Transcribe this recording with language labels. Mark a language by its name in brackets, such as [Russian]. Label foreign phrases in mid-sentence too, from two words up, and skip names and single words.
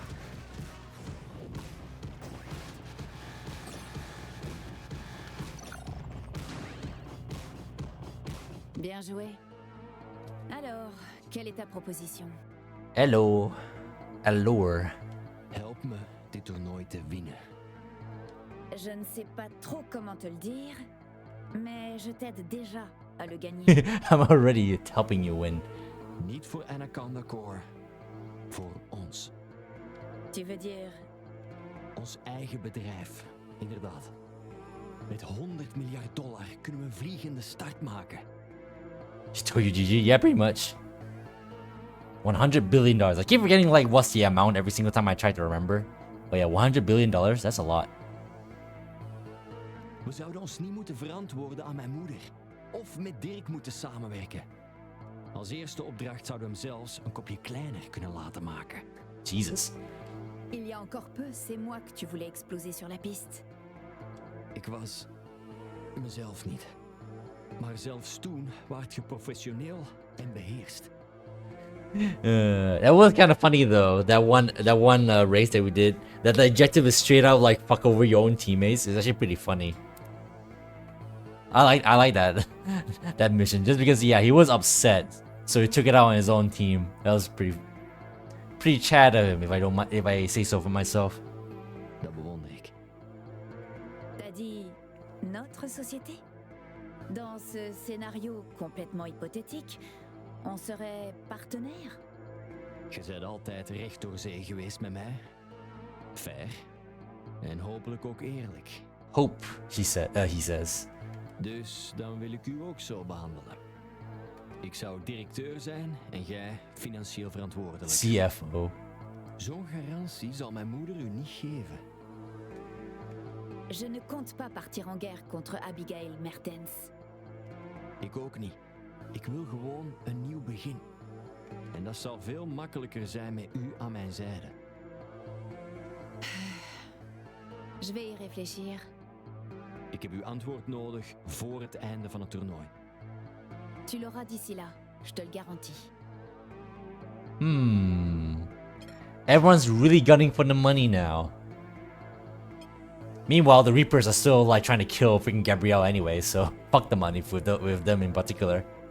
[French] Bien joué. Alors, quelle est ta proposition? [English] Hello. Allure. [Dutch] Help me dit toernooi te winnen. [French] Je ne sais pas trop comment te le dire, mais je t'aide déjà à le gagner. [English] I'm already helping you win. [Dutch] Niet voor Anaconda Core. Voor ons. [French] Tu veux dire? [Dutch] Ons eigen bedrijf, inderdaad. Met $100 miljard kunnen we een vliegende start maken. [English] She told you GG? Yeah, pretty much. $100 billion. I keep forgetting like what's the amount every single time I try to remember. But yeah, $100 billion, that's a lot. [Dutch] We zouden ons niet moeten verantwoorden aan mijn moeder. Of met Dirk moeten samenwerken. Als eerste opdracht zouden we hem zelfs een kopje kleiner kunnen laten maken. [English] Jesus. [French] Il y a encore peu, c'est moi que tu voulais exploser sur la piste. [Dutch] Ik was mezelf niet. Maar zelfs toen waart je professioneel en beheerst. [English] That was kind of funny though. That one race that we did. That the objective is straight out like fuck over your own teammates. It's actually pretty funny. I like that that mission just because yeah he was upset, so he took it out on his own team. That was pretty Chad of him if I say so for myself. [Dutch] Dat bewonder ik. [French] T'as dit notre société? Dans ce scénario complètement hypothétique, on serait partenaires? [Dutch] Je bent altijd recht door zee geweest met mij. [English] Fair. [Dutch] En hopelijk ook eerlijk. [English] Hope, he says. [Dutch] Dus dan wil ik u ook zo behandelen. Ik zou directeur zijn en jij financieel verantwoordelijk. CFO. Zo'n garantie zal mijn moeder u niet geven. [French] Je ne compte pas partir en guerre contre Abigail Mertens. [Dutch] Ik ook niet. Ik wil gewoon een nieuw begin. En dat zal veel makkelijker zijn met u aan mijn zijde. [French] Je vais y réfléchir. [Dutch] Ik heb uw antwoord nodig voor het einde van het toernooi. [French] Tu l'auras d'ici là, je te le garantis. [English] Everyone's really gunning for the money now. Meanwhile, the Reapers are still like trying to kill freaking Gabrielle anyway, so fuck the money with them in particular.